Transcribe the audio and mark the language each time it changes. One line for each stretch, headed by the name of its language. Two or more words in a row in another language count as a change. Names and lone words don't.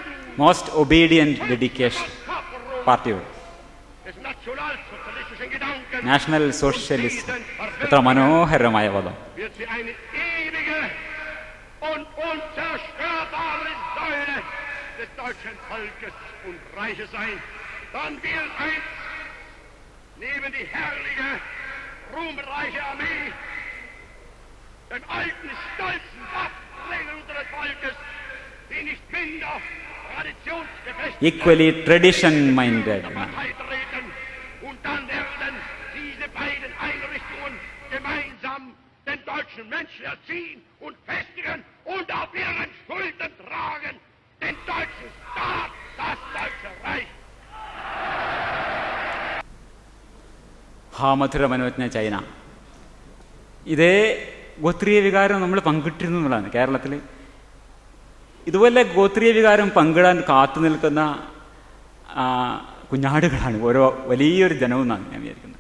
English: Most obedient dedication.
German: das
Malayalam: പാർട്ടിയോട്.
German: des nationalsozialistischen Gedanken
English: National Socialist,
Malayalam: എത്ര മനോഹരമായ പദം.
German: wird sie eine ewige und unzerstörbare Säule des deutschen Volkes und Reiches sein. Dann wird eins neben die herrliche, ruhmreiche Armee den alten, stolzen Waffenträger unseres Volkes, die nicht minder traditionsgefestigt
English: equally tradition minded.
German: Partei treten. Und dann werden diese beiden Einrichtungen gemeinsam den deutschen Menschen erziehen und festigen und auf ihren Schultern tragen den deutschen Staat, das Deutsche Reich.
Malayalam: ഹാ മധുര മനോജ്ഞ ചൈന. ഇതേ ഗോത്രീയ വികാരം നമ്മൾ പങ്കിട്ടിരുന്നു എന്നുള്ളതാണ്. കേരളത്തിൽ ഇതുപോലെ ഗോത്രീയ വികാരം പങ്കിടാൻ കാത്തു നിൽക്കുന്ന കുഞ്ഞാടുകളാണ് ഓരോ വലിയൊരു ജനവും എന്നാണ് ഞാൻ വിചാരിക്കുന്നത്.